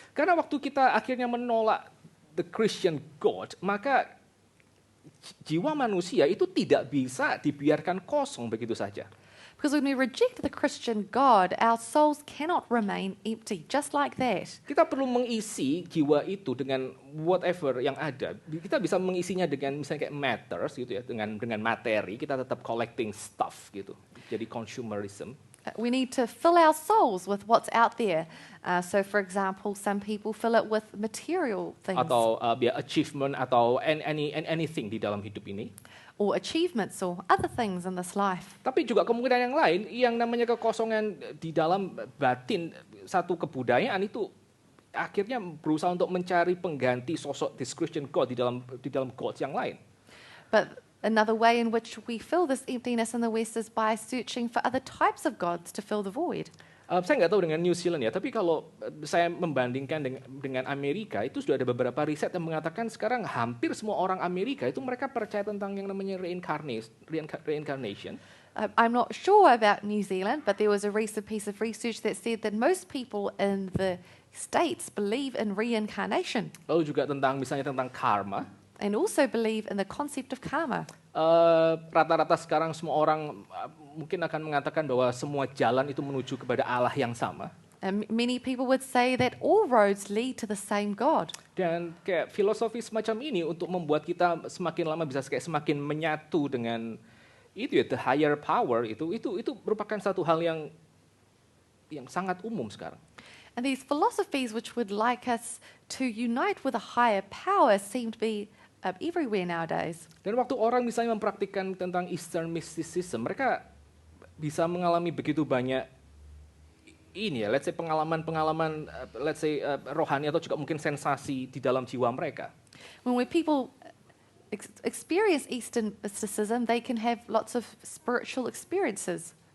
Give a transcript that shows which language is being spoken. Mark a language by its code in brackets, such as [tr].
[id] Karena waktu kita akhirnya menolak the Christian God, maka jiwa manusia itu tidak bisa dibiarkan kosong begitu saja. [en] Because when we reject the Christian God, our souls cannot remain empty, just like that. [id] Kita perlu mengisi jiwa itu dengan whatever yang ada. Kita bisa mengisinya dengan misalnya kayak matters gitu ya, dengan materi. Kita tetap [en] collecting stuff [id] gitu. Jadi consumerism. [en] We need to fill our souls with what's out there. So, for example, some people fill it with material things. [id] Atau achievement atau anything di dalam hidup ini. [en] Or achievements or other things in this life. [id] Tapi juga kemungkinan yang lain, yang namanya kekosongan di dalam batin satu kebudayaan itu akhirnya berusaha untuk mencari pengganti sosok this Christian God di dalam gods yang lain. [en] But another way in which we fill this emptiness in the West is by searching for other types of gods to fill the void. [id] Saya nggak tahu dengan New Zealand ya, tapi kalau saya membandingkan dengan Amerika, itu sudah ada beberapa riset yang mengatakan sekarang hampir semua orang Amerika itu mereka percaya tentang yang namanya reincarnation. [en] I'm not sure about New Zealand, but there was a recent piece of research that said that most people in the States believe in reincarnation. [id] Lalu juga misalnya tentang karma. [en] And also believe in the concept of karma. [id] Rata-rata sekarang semua orang mungkin akan mengatakan bahwa semua jalan itu menuju kepada Allah yang sama. [en] And many people would say that all roads lead to the same God. [id] Dan kayak filosofi semacam ini untuk membuat kita semakin lama bisa kayak semakin menyatu dengan itu ya, [en] the higher power [id] itu merupakan satu hal yang sangat umum sekarang. [en] And these philosophies which would like us to unite with a higher power seem to be everywhere nowadays. [id] Dan waktu orang misalnya mempraktikkan tentang Eastern mysticism, mereka bisa mengalami begitu banyak ini ya, [en] let's say [id] pengalaman let's say rohani atau juga mungkin sensasi di dalam jiwa mereka. [en] When people experience Eastern mysticism, they can have lots of spiritual experiences.